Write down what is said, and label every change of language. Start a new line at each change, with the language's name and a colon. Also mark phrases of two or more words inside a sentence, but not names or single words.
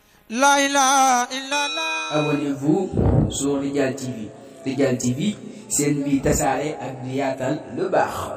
Arabic: لا إله إلا الله.
French: Abonnez-vous sur Rijal T V.
Wolof: Rijal T V, seen bi tasaare ak di yaatal lu baax.